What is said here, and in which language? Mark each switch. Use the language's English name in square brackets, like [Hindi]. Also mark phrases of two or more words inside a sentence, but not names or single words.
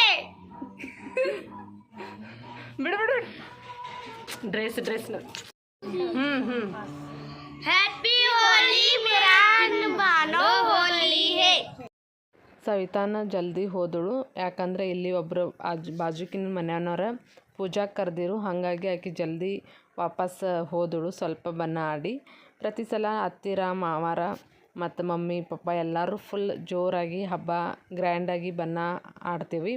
[Kannada] ಬಿಡು ಡ್ರೆಸ್ [Hindi] हैप्पी होली, बुरा न मानो होली है. [Kannada] ಸವಿತಾನ ಜಲ್ದಿ ಹೋದಳು, ಯಾಕಂದರೆ ಇಲ್ಲಿ ಒಬ್ಬರು ಬಾಜುಕಿನ ಮನೆಯವ್ರ ಪೂಜಾಗೆ ಕರೆದಿರು. ಹಾಗಾಗಿ ಆಕೆ ಜಲ್ದಿ ವಾಪಸ್ ಹೋದಳು ಸ್ವಲ್ಪ ಬಣ್ಣ ಆಡಿ. ಪ್ರತಿ ಸಲ ಅತ್ತಿರ ಮಾವಾರ ಮತ್ತು ಮಮ್ಮಿ ಪಪ್ಪ ಎಲ್ಲರೂ ಫುಲ್ ಜೋರಾಗಿ ಹಬ್ಬ ಗ್ರ್ಯಾಂಡಾಗಿ ಬಣ್ಣ ಆಡ್ತೀವಿ.